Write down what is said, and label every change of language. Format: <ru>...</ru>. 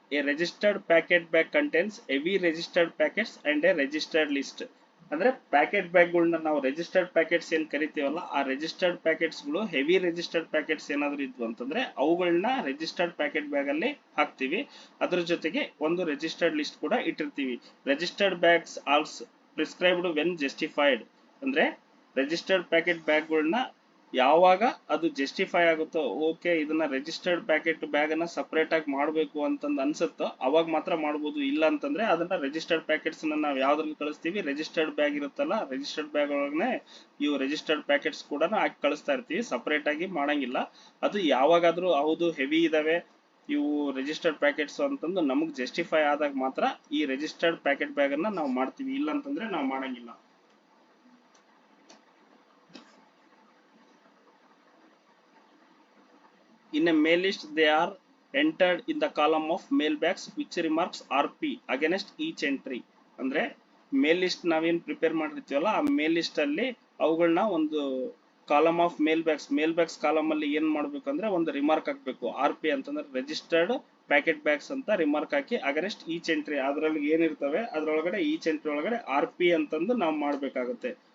<en>A registered packet bag contains heavy registered packets and a registered list.</en> <kn>ಅಂದ್ರೆ packet ಬ್ಯಾಗ್ಗಳನ್ನ ನಾವು registered packets ಏನ್ ಕರಿತೀವಲ್ಲ, ಆ ರಿಜಿಸ್ಟರ್ಡ್ ಪ್ಯಾಕೆಟ್ಸ್ ಗಳು ಹೆವಿ ರಿಜಿಸ್ಟರ್ಡ್ ಪ್ಯಾಕೆಟ್ಸ್ ಏನಾದ್ರು ಇದ್ವು ಅಂತಂದ್ರೆ ಅವುಗಳನ್ನ ರಿಜಿಸ್ಟರ್ಡ್ ಪ್ಯಾಕೆಟ್ ಬ್ಯಾಗ್ ಅಲ್ಲಿ ಹಾಕ್ತಿವಿ. ಅದ್ರ ಜೊತೆಗೆ ಒಂದು ರಿಜಿಸ್ಟರ್ಡ್ ಲಿಸ್ಟ್ ಕೂಡ ಇಟ್ಟಿರ್ತೀವಿ.</kn> <en>Registered bags also prescribed when justified.</en> <kn>ಅಂದ್ರೆ ರಿಜಿಸ್ಟರ್ಡ್ ಪ್ಯಾಕೆಟ್ ಬ್ಯಾಗ್ಗಳನ್ನ ಯಾವಾಗ ಅದು ಜಸ್ಟಿಫೈ ಆಗುತ್ತೋ, ಓಕೆ ಇದನ್ನ ರಿಜಿಸ್ಟರ್ಡ್ ಪ್ಯಾಕೆಟ್ ಬ್ಯಾಗ್ ಅನ್ನ ಸಪರೇಟ್ ಆಗಿ ಮಾಡಬೇಕು ಅಂತಂದು ಅನ್ಸುತ್ತೋ ಅವಾಗ ಮಾತ್ರ ಮಾಡಬಹುದು. ಇಲ್ಲ ಅಂತಂದ್ರೆ ಅದನ್ನ ರಿಜಿಸ್ಟರ್ಡ್ ಪ್ಯಾಕೆಟ್ಸ್ ನಾವು ಯಾವ್ದ್ರಲ್ಲಿ ಕಳಿಸ್ತೀವಿ, ರಿಜಿಸ್ಟರ್ಡ್ ಬ್ಯಾಗ್ ಇರುತ್ತಲ್ಲ, ರಿಜಿಸ್ಟರ್ಡ್ ಬ್ಯಾಗ್ ಒಳಗನೆ ಇವು ರಿಜಿಸ್ಟರ್ಡ್ ಪ್ಯಾಕೆಟ್ಸ್ ಕೂಡ ಹಾಕಿ ಕಳಿಸ್ತಾ ಇರ್ತೀವಿ, ಸಪರೇಟ್ ಆಗಿ ಮಾಡಂಗಿಲ್ಲ. ಅದು ಯಾವಾಗಾದ್ರೂ ಹೌದು ಹೆವಿ ಇದಾವೆ ಇವು ರಿಜಿಸ್ಟರ್ಡ್ ಪ್ಯಾಕೆಟ್ಸ್ ಅಂತಂದು ನಮಗ್ ಜಸ್ಟಿಫೈ ಆದಾಗ ಮಾತ್ರ ಈ ರಿಜಿಸ್ಟರ್ಡ್ ಪ್ಯಾಕೆಟ್ ಬ್ಯಾಗ್ ಅನ್ನ ನಾವು ಮಾಡ್ತೀವಿ, ಇಲ್ಲ ಅಂತಂದ್ರೆ ನಾವು ಮಾಡಂಗಿಲ್ಲ.</kn> <en>In a mail list, they are entered in the column of mail bags which remarks RP against each entry.</en> <kn>ಅಂದ್ರೆ ಮೇಲ್ ಲಿಸ್ಟ್ ನಾವೇನ್ ಪ್ರಿಪೇರ್ ಮಾಡಿರ್ತೀವಲ್ಲ, ಆ ಮೇಲ್ ಲಿಸ್ಟ್ ಅಲ್ಲಿ ಅವುಗಳನ್ನ ಒಂದು</kn> <en>column of mail bags</en> <kn>column ಅಲ್ಲಿ ಏನ್ ಮಾಡ್ಬೇಕಂದ್ರೆ ಒಂದು ರಿಮಾರ್ಕ್ ಹಾಕ್ಬೇಕು. RP ಅಂತಂದ್ರೆ ರಿಜಿಸ್ಟರ್ಡ್ ಪ್ಯಾಕೆಟ್ ಬ್ಯಾಗ್ಸ್ ಅಂತ ರಿಮಾರ್ಕ್ ಹಾಕಿ</kn> <en>against each entry,</en> <kn>ಅದ್ರಲ್ಲಿ ಏನಿರ್ತವೆ ಅದ್ರೊಳಗಡೆ ಈಚ್ ಎಂಟ್ರಿ ಒಳಗಡೆ RP ಅಂತಂದು ನಾವು ಮಾಡ್ಬೇಕಾಗುತ್ತೆ.</kn>